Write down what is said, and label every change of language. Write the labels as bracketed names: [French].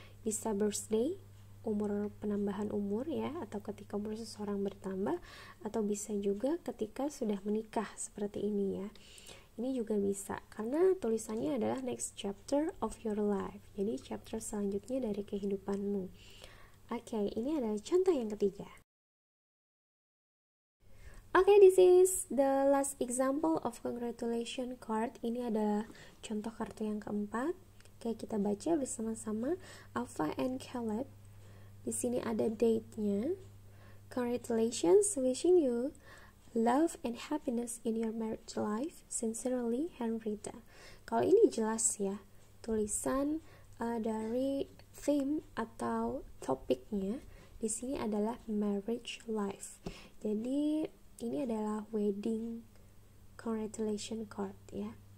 [Indonesian] Bisa birthday, penambahan umur ya, atau ketika umur seseorang bertambah, atau bisa juga ketika sudah menikah seperti ini ya. Ini juga bisa karena tulisannya adalah [English] next chapter of your life. [Indonesian] Jadi chapter selanjutnya dari kehidupanmu. Oke, ini adalah contoh yang ketiga. [English] Oke, this is the last example of congratulation card. [Indonesian] Ini adalah contoh kartu yang keempat. Oke, kita baca bersama-sama. Alpha and Caleb. Di sini ada date-nya. [English] Congratulations, wishing you love and happiness in your marriage life. Sincerely, Henrietta. [Indonesian] Kalau ini jelas ya, tulisan dari theme atau topiknya di sini adalah marriage life. Jadi ini adalah wedding congratulation card ya.